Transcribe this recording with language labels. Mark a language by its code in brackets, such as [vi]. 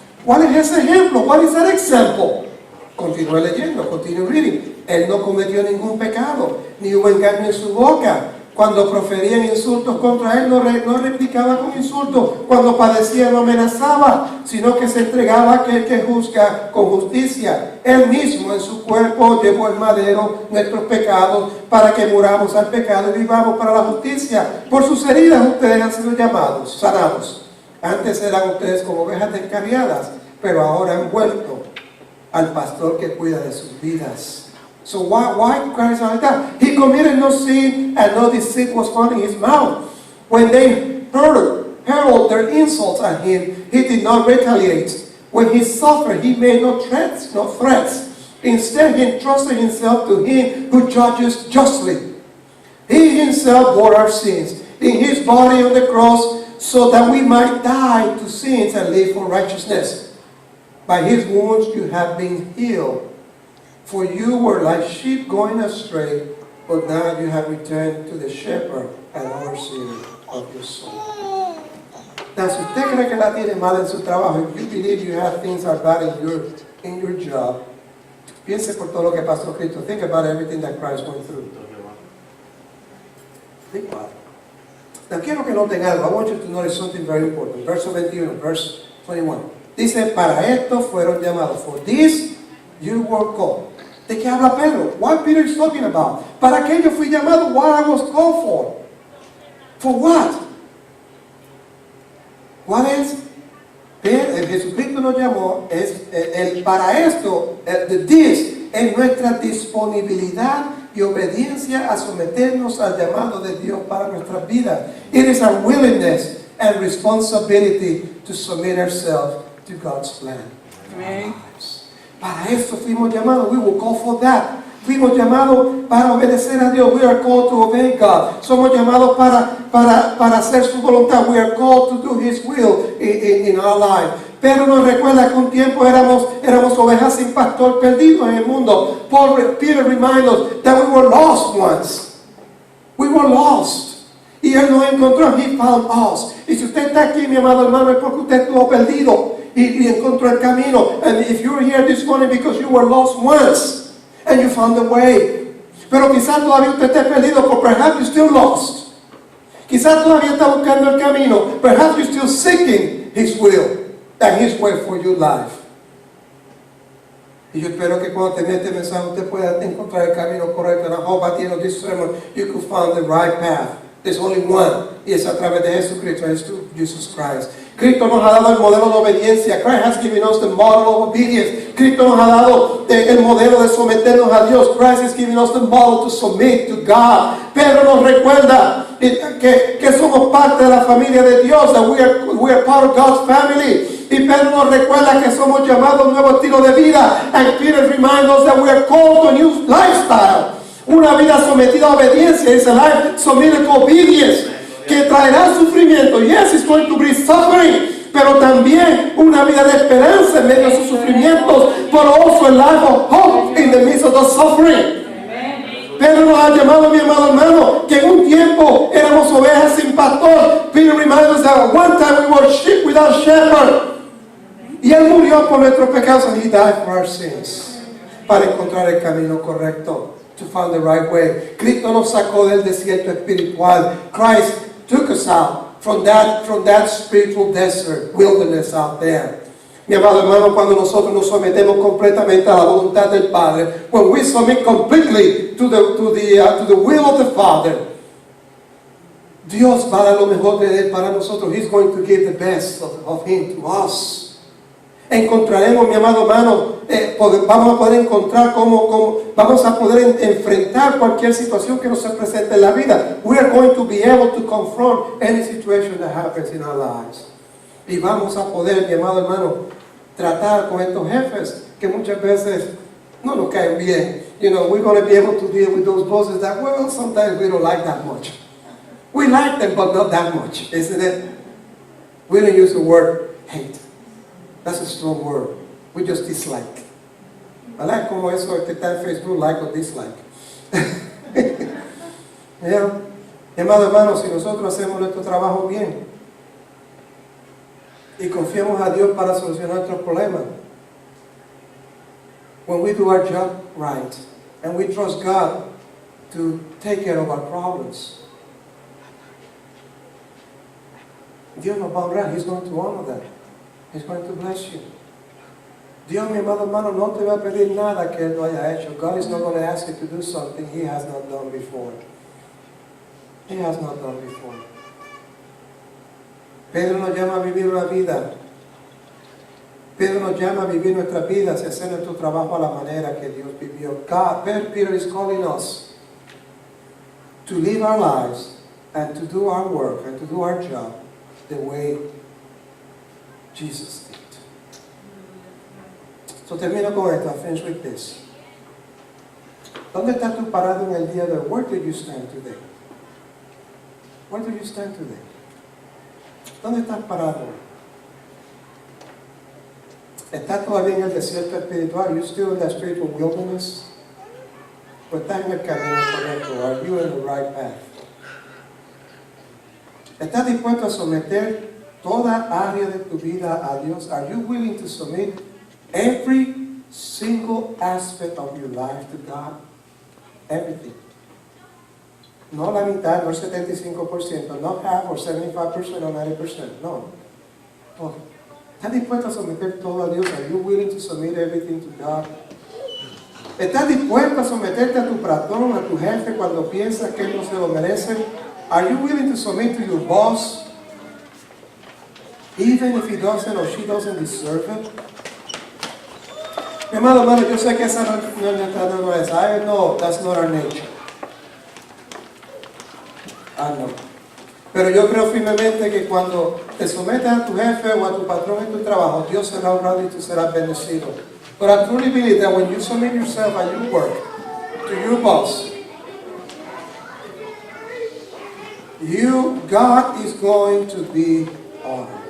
[es] ¿Cuál es ese ejemplo? [en] What is that example? [es] Continúe leyendo, [en] continue reading. [es] Él no cometió ningún pecado, ni hubo engaño en su boca. Cuando proferían insultos contra él, no replicaba con insultos. Cuando padecía, no amenazaba, sino que se entregaba a aquel que juzga con justicia. Él mismo en su cuerpo llevó el madero nuestros pecados, para que muramos al pecado y vivamos para la justicia. Por sus heridas ustedes han sido llamados, sanados. Antes eran ustedes como ovejas descarriadas, pero ahora han vuelto al pastor que cuida de sus vidas. [en] So why Christ like that? He committed no sin and no deceit was found in his mouth. When they hurled their insults at him, he did not retaliate. When he suffered, he made no threats. Instead, he entrusted himself to him who judges justly. He himself bore our sins in his body on the cross, so that we might die to sins and live for righteousness. By his wounds you have been healed. For you were like sheep going astray, but now you have returned to the shepherd and overseer of your soul. [es] Now, si usted cree que la tiene mal en su trabajo, [en] if you believe you have things are bad in your job, [es] piense por todo lo que pasó Cristo. [en] Think about everything that Christ went through. Think about it. Now, [es] quiero que noten algo. [en] I want you to notice something very important. [es] Verso 21, [en] verse 21. [es] Dice, para esto fueron llamados. [en] For this you were called. [es] ¿De qué habla Pedro? [en] What Peter is talking about? [es] ¿Para qué yo fui llamado? [en] What I was called for? For what? [es] ¿Cuál es? Jesucristo nos llamó, para esto, this, en nuestra disponibilidad y obediencia a someternos al llamado de Dios para nuestras vidas. [en] It is our willingness and responsibility to submit ourselves to God's plan. [es] Amén. Para eso fuimos llamados. [en] We were called for that. [es] Fuimos llamados para obedecer a Dios. [en] We are called to obey God. [es] Somos llamados para hacer su voluntad. [en] We are called to do His will in our life. [es] Pero nos recuerda que un tiempo éramos ovejas sin pastor perdidos en el mundo. [en] Peter reminds us that we were lost once. We were lost. [es] Y Él nos encontró. [en] He found us. [es] Y si usted está aquí, mi amado hermano, es porque usted estuvo perdido y encontró el camino. [en] And if you're here this morning because you were lost once and you found the way. [es] Pero quizás todavía usted esté perdido, [en] but perhaps you're still lost. [es] Quizás todavía está buscando el camino. [en] Perhaps you're still seeking His will and His way for your life. [es] Y yo espero que cuando termine este mensaje usted pueda encontrar el camino correcto. [en] And I hope at the end of this sermon you could find the right path. There's only one. [es] Y es a través de Jesucristo, es Jesus Christ. Cristo nos ha dado el modelo de obediencia. [en] Christ has given us the model of obedience. [es] Cristo nos ha dado el modelo de someternos a Dios. [en] Christ has given us the model to submit to God. [es] Pedro nos recuerda que somos parte de la familia de Dios, that we are part of God's family. Y Pedro nos recuerda que somos llamados a un nuevo estilo de vida. [en] And Peter reminds us that we are called to a new lifestyle. [es] Una vida sometida a obediencia. [en] It's a life submitted to obedience, [es] que traerá sufrimiento. [en] Yes, it's going to bring suffering, [es] pero también una vida de esperanza en medio de sus sufrimientos, [en] but also a life of hope in the midst of the suffering. [es] Pedro nos ha llamado, mi amado hermano, que en un tiempo éramos ovejas sin pastor. [en] Peter reminds us that at one time we were sheep without shepherd. [es] Y Él murió por nuestros pecados, [en] and He died for our sins, [es] para encontrar el camino correcto, [en] to find the right way. [es] Cristo nos sacó del desierto espiritual. [en] Christ took us out from that spiritual desert, wilderness out there. [es] Mi amado hermano, cuando nosotros nos sometemos completamente a la voluntad del Padre, [en] when we submit completely to the will of the Father, [es] Dios va a dar lo mejor de Él para nosotros. [en] He's going to give the best of Him to us. [es] Encontraremos, mi amado hermano, vamos a poder encontrar vamos a poder enfrentar cualquier situación que nos se presente en la vida. [en] We are going to be able to confront any situation that happens in our lives. [es] Y vamos a poder, mi amado hermano, tratar con estos jefes que muchas veces no nos caen bien. [en] You know, we're going to be able to deal with those bosses that, well, sometimes we don't like that much. We like them, but not that much, isn't it? We don't use the word hate. That's a strong word. We just dislike. I like [es] como eso que está en Facebook, [en] like or dislike. Yeah. [es] Mi amado hermano, si nosotros hacemos nuestro trabajo bien y confiamos a Dios para solucionar nuestros problemas, [en] when we do our job right and we trust God to take care of our problems, [es] Dios nos va a honrar. [en] He's going to honor that. He's going to bless you. [es] Dios, mi amado hermano, no te va a pedir nada que Él no haya hecho. [en] God is not going to ask you to do something He has not done before. He has not done before. [es] Pedro nos llama a vivir una vida. Pedro nos llama a vivir nuestras vidas y hacer nuestro trabajo a la manera que Dios vivió. [en] Peter is calling us to live our lives and to do our work and to do our job the way Jesus did. So [es] termino con esto. [en] I finish with this. [es] ¿Dónde estás tú parado en el día de hoy? [en] Where do you stand today? Where do you stand today? [es] ¿Dónde estás parado? ¿Estás todavía en el desierto espiritual? [en] Are you still in that spiritual wilderness? [es] ¿O estás en el camino correcto? [en] Are you in the right path? [es] ¿Estás dispuesto a someter toda área de tu vida a Dios? [en] Are you willing to submit every single aspect of your life to God? Everything. [es] No la mitad, no el 75%, [en] not half or 75% or 90%. [es] No. Todo. ¿Estás dispuesto a someter todo a Dios? [en] Are you willing to submit everything to God? [es] ¿Estás dispuesto a someterte a tu patrón, a tu jefe cuando piensas que él no se lo merece? [en] Are you willing to submit to your boss even if he doesn't or she doesn't deserve it? [es] Mi amado hermano, yo sé que esa no es nuestra naturaleza. [en] I know that's not our nature. I know. [es] Pero yo creo firmemente que cuando te sometes a tu jefe o a tu patrón en tu trabajo, Dios será honrado y tú serás bendecido. [en] But I truly believe that when you submit yourself at your work to your boss, God is going to be honored.